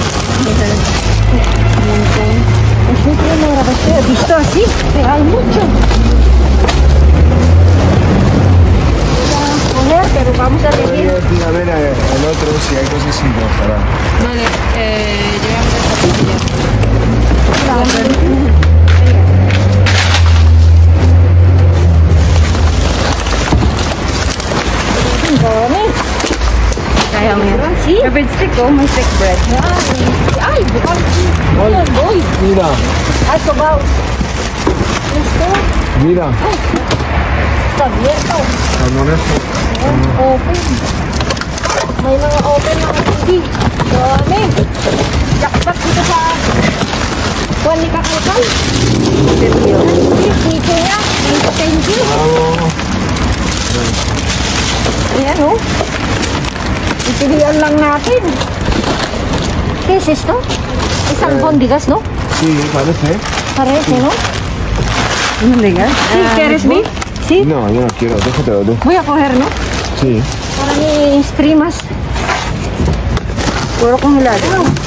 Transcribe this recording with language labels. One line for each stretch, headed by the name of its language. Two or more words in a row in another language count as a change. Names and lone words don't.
Spanish: ¿Has visto así? Hay mucho. Pero vamos a elegir. A ver el otro si hay cosas sin congelar. Vale, llevamos esta
Filipino: Kaya mo yan? See?
English: Favorite stick
Filipino: ko, may
English: stick bread.
Filipino: Ay, bukal. Boy.
Spanish: Mira,
Filipino: Ay, sabaw.
Spanish: Esto. mira. Está abierto. Salmonejo.
Filipino: Open. May mga open mga hindi. Dami. Jackpot dito sa buwan ni Kakalkal. Dito niya.
English: Thank you.
Filipino: Ayan, oh. Ipilian lang natin.
Spanish: ¿Qué es esto? Es albóndigas, ¿no? Sí, parece. Parece, ¿no? ¿Albóndigas? ¿Sí? ¿Quieres ver? ¿Sí? No, yo no quiero, déjatelo tú. Voy a coger, ¿no? Sí. Para mis primas. Puro congelado.